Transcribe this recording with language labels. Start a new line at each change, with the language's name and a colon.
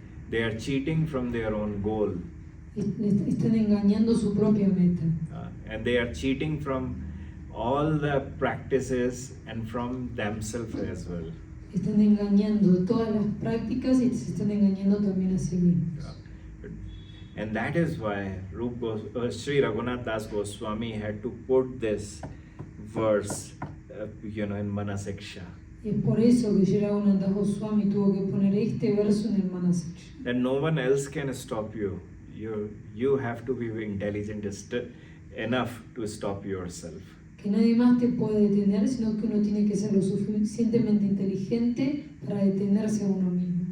English: They are cheating from their own goal.
Spanish: Están engañando su propia meta.
English: And they are cheating from all the practices and from themselves as well.
Spanish: Están engañando todas las prácticas y se están engañando también a sí mismos.
English: And that is why Sri Raghunatha Dasa Goswami had to put this verse, in Manaḥ Śikṣā.
Spanish: Y es por eso que Sri Raghunatha Dasa Goswami tuvo que poner este verso en el Manaḥ Śikṣā.
English: That no one else can stop you. You have to be intelligent enough to stop yourself.
Spanish: Que nadie más te puede detener, sino que uno tiene que ser lo suficientemente inteligente para detenerse a uno mismo.